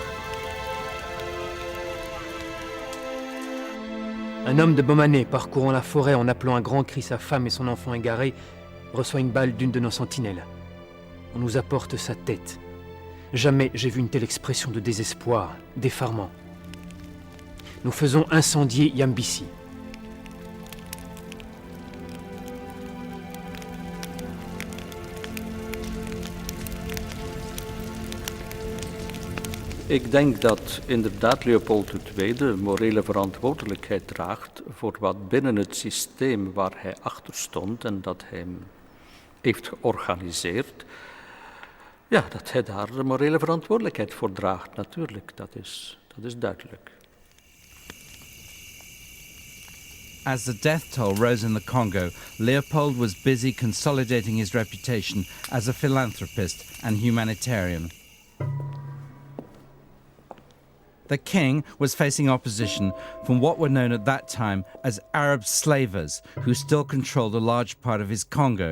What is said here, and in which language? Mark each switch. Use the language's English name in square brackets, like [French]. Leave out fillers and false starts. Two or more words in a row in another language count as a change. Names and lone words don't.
[French] Un homme de Bomané, parcourant la forêt en appelant un grand cri sa femme et son enfant égarés, reçoit une balle d'une de nos sentinelles. On nous apporte sa tête. Jamais j'ai vu une telle expression de désespoir, d'effarement. Nous faisons incendier Yambisi. [Dutch] Ik denk dat inderdaad Leopold II morele verantwoordelijkheid draagt voor wat binnen het systeem waar hij achter stond en dat hij heeft georganiseerd, ja, dat hij daar de morele verantwoordelijkheid voor draagt, natuurlijk, dat is duidelijk. [English] As the death toll rose in the Congo, Leopold was busy consolidating his reputation as a philanthropist and humanitarian. The king was facing opposition from what were known at that time as Arab slavers, who still controlled a large part of his Congo.